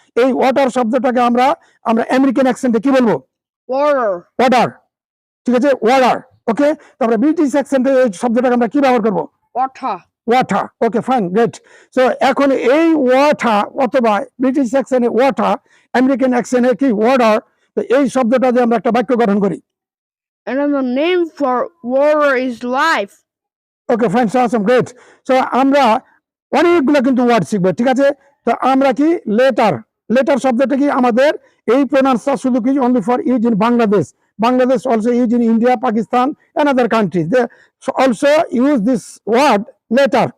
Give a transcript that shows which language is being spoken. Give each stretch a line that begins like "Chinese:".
Bangla: এই ওয়াটার শব্দটাকে আমরা আমেরিকান অ্যাকসেন্টে কি বলবো, ওয়াটার। ঠিক আছে, ওয়াটার। ওকে, তারপরে ব্রিটিশ অ্যাকসেন্টে এই শব্দটাকে আমরা কি ব্যবহার করবো, ওয়াটার। ওকে, ফাইন, গ্রেট। সো এখন এই ওয়াটার অথবা ব্রিটিশ অ্যাকসেন্টে ওয়াটার, আমেরিকান অ্যাকসেন্টে কি, ওয়াটার। তো এই শব্দটা দিয়ে আমরা একটা বাক্য গঠন করি।
English: Another name for water is life.
Bangla: Okay, fine, awesome, great. So আমরা অনেকগুলো কিন্তু ওয়ার্ড শিখবো। ঠিক আছে, তো আমরা কি লেটার, লেটার শব্দটা কি আমাদের এই প্রোনাউন্সটা শুধু কি
English: Only for use in Bangladesh, Bangladesh also use in India, Pakistan and other countries, they also use this word letter.